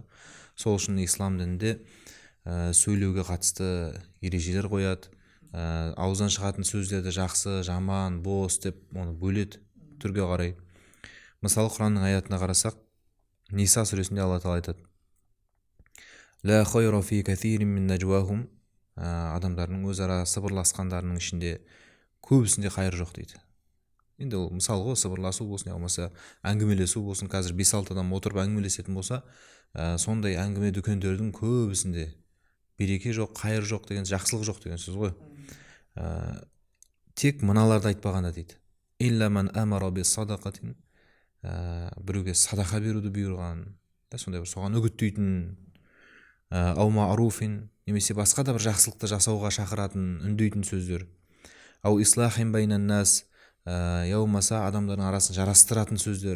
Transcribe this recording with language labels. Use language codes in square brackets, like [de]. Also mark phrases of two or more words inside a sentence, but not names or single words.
[kk] Сол үшін ислам дінінде сөйлеуге қатысты ережелер қояды. Ауздан шығатын сөздерді жақсы, жаман, бос деп оны бөледі түрге қарай. Мысалы, Құранның аятына қарасақ, Ниса сүресінде Алла тағала айтады: [ar] «لا خير في كثير من نجواهم», [kk] адамдардың өзара сыбырласқандарының ішінде көбісінде қайыр жоқ дейді. Енді ол мысал ғой, сыбырласу болсын, болмаса әңгімелесу болсын. Қазір 5-6 адам отырып әңгімелесетін болса, сондай әңгіме дүкендердің көбісінде береке жоқ, қайыр жоқ деген, жақсылық жоқ деген сөз ғой. Тек мыналарды айтпағанда дейді: [ar] «إلا من أمر بصدقة», [kk] біреуге садақа беруді бұйырған, сондай бір соған үгіттейтін, [ar] أو معروف, [kk] немесе басқа да бір жақсылықты жасауға шақыратын, үндейтін сөздер, [ar] أو إصلاح بين الناس, [kk] болмаса адамдардың арасын жарастыратын сөздер.